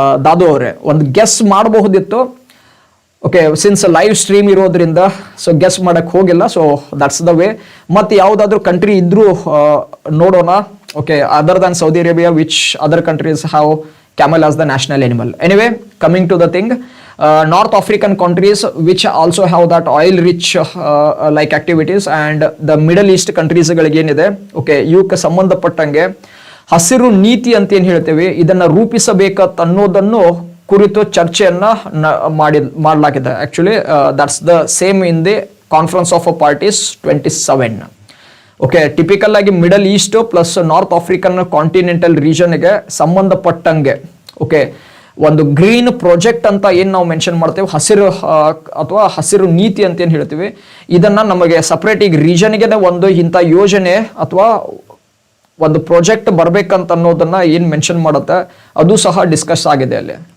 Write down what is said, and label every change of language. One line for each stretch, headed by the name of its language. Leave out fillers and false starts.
Kannada: ದಾದು ಅವರೇ ಒಂದು ಗೆಸ್ ಮಾಡಬಹುದಿತ್ತು. ಓಕೆ, ಸಿನ್ಸ್ ಲೈವ್ ಸ್ಟ್ರೀಮ್ ಇರೋದ್ರಿಂದ ಸೊ ಗೆಸ್ ಮಾಡಕ್ ಹೋಗಿಲ್ಲ.
English: So that's the way.
Kannada: ಮತ್ತೆ ಯಾವ್ದಾದ್ರು ಕಂಟ್ರಿ ಇದ್ರೂ ನೋಡೋಣ.
English: Okay, other than Saudi Arabia which other countries have camel as the national animal. Anyway, coming to the thing, North African countries which also have that oil rich like activities and the Middle East countries
Kannada: ಗಳಿಗೆ ಏನಿದೆ okay ಇವಕ್ಕೆ ಸಂಬಂಧಪಟ್ಟಂಗೆ ಹಸಿರು ನೀತಿ ಅಂತ ಏನು ಹೇಳ್ತೇವೆ ಇದನ್ನ ರೂಪಿಸಬೇಕಂತ ಅನ್ನೋದನ್ನು ಕುರಿತು ಚರ್ಚೆಯನ್ನ ಮಾಡಲಾಗಿದೆ.
English: Actually that's the same in the conference of parties 27.
Kannada: Okay, typical ಆಗಿ middle East plus north African continental ರೀಜನ್ಗೆ ಸಂಬಂಧಪಟ್ಟಂಗೆ ಓಕೆ ಒಂದು ಗ್ರೀನ್ ಪ್ರಾಜೆಕ್ಟ್ ಅಂತ ಏನು ನಾವು ಮೆನ್ಷನ್ ಮಾಡ್ತೇವೆ ಹಸಿರು ಅಥವಾ ಹಸಿರು ನೀತಿ ಅಂತ ಏನು ಹೇಳ್ತೀವಿ ಇದನ್ನ ನಮಗೆ ಸಪ್ರೇಟ್ ಈಗ ರೀಜನ್ಗೆ ಒಂದು ಇಂಥ ಯೋಜನೆ ಅಥವಾ ಒಂದು ಪ್ರಾಜೆಕ್ಟ್ ಬರ್ಬೇಕಂತ ಅನ್ನೋದನ್ನ ಏನು ಮೆನ್ಷನ್ ಮಾಡುತ್ತೆ ಅದು ಸಹ ಡಿಸ್ಕಸ್ ಆಗಿದೆ ಅಲ್ಲಿ.